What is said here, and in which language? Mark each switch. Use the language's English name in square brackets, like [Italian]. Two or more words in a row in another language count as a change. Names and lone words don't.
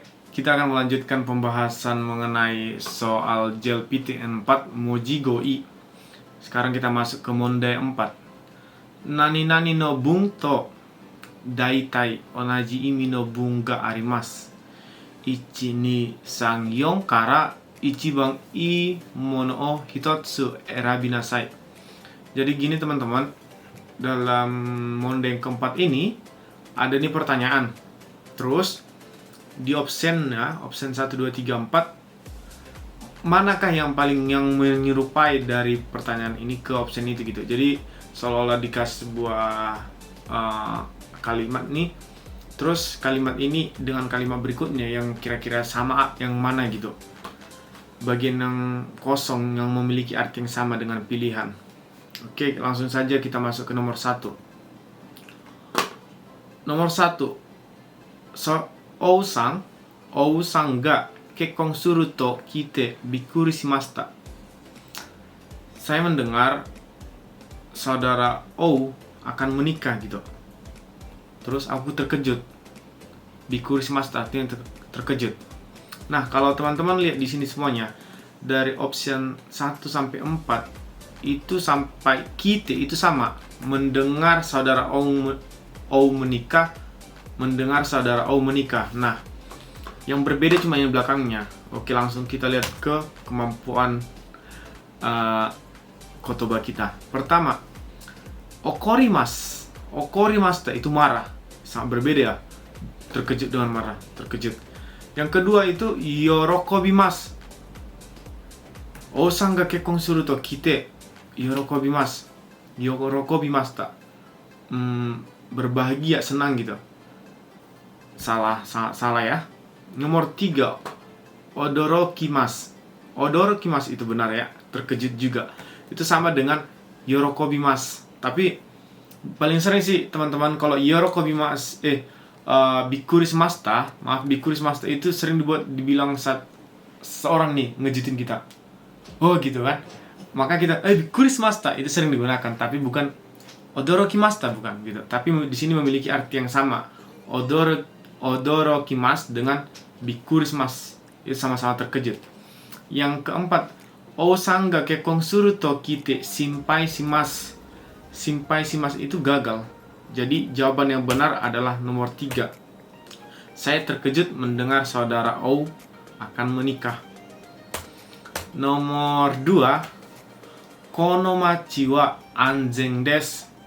[Indonesian] Kita akan melanjutkan pembahasan mengenai soal JLPT4 Mojigo I. Sekarang kita masuk ke Monde 4. [Japanese] なになにの文とだいたい同じ意味の文があります. 1、2、3、4から一番いいものを一つ選びなさい. [Indonesian] Jadi gini teman-teman, dalam Monde yang keempat ini ada nih pertanyaan. Terus di option 1, 2, 3, 4 manakah yang menyerupai dari pertanyaan ini ke option itu gitu. Jadi seolah-olah dikasih sebuah kalimat nih, terus kalimat ini dengan kalimat berikutnya yang kira-kira sama yang mana gitu. Bagian yang kosong yang memiliki arti yang sama dengan pilihan. Oke, langsung saja kita masuk ke nomor 1. Nomor 1. [Japanese] 王さんが結婚すると聞いてびっくりしました. [Indonesian] Saya mendengar saudara Ou akan menikah gitu. Terus aku terkejut. [Japanese] びっくりしました [Indonesian] artinya terkejut. Nah, kalau teman-teman lihat di sini semuanya, dari option 1 sampai 4 itu sampai kite itu sama. Mendengar saudara Ou menikah, mendengar saudara Ou menikah. Nah, yang berbeda cuma yang belakangnya. Oke, langsung kita lihat ke kemampuan kotoba kita. Pertama, okorimasu. Okorimasu itu marah. Sangat berbeda ya. Terkejut dengan marah, terkejut. Yang kedua itu yorokobimasu. [Japanese] 王さんが結婚すると聞いて喜びます. 喜びますた. [Indonesian] Berbahagia, senang gitu. Salah ya. Nomor 3, odorokimasu. Odorokimasu itu benar ya, terkejut juga. Itu sama dengan yorokobimasu. Tapi paling sering sih teman-teman kalau [Japanese] 喜びますびっくりしました, びっくりしました [Indonesian] itu sering dibilang saat seorang nih ngejutin kita. Oh gitu kan. Maka kita [Japanese] びっくりしました [Indonesian] itu sering digunakan, tapi bukan odorokimashita, bukan gitu. Tapi di sini memiliki arti yang sama. Odorokimasu dengan [Japanese] びっくりします [Indonesian] itu sama-sama terkejut. Yang keempat, [Japanese] 王さんが結婚すると聞いて心配します. 心配します [Indonesian] itu gagal. Jadi jawaban yang benar adalah nomor 3. Saya terkejut mendengar saudara Ou akan menikah. Nomor 2, [Japanese] この町は安全です.